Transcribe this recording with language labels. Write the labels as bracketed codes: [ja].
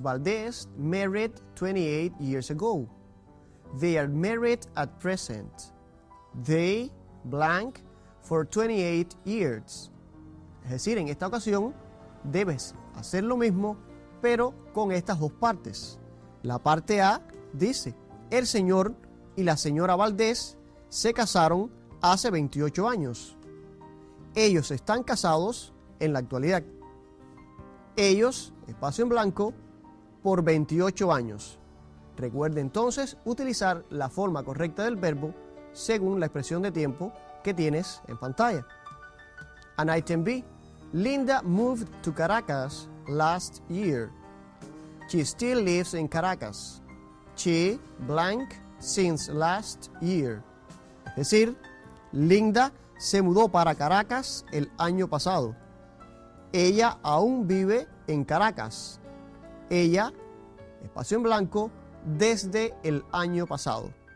[en] Valdez married 28 years ago. They are married at present. They blank for 28 years. [es] Es decir, en esta ocasión debes hacer lo mismo, pero con estas dos partes. La parte A dice, el señor y la señora Valdés se casaron hace 28 años. Ellos están casados en la actualidad. Ellos, espacio en blanco, por 28 años. Recuerde entonces utilizar la forma correcta del verbo según la expresión de tiempo que tienes en pantalla. [en] And item B. Linda moved to Caracas last year. She still lives in Caracas. She blank since last year. [es] Es decir, Linda se mudó para Caracas el año pasado. Ella aún vive en Caracas. Ella, espacio en blanco, desde el año pasado.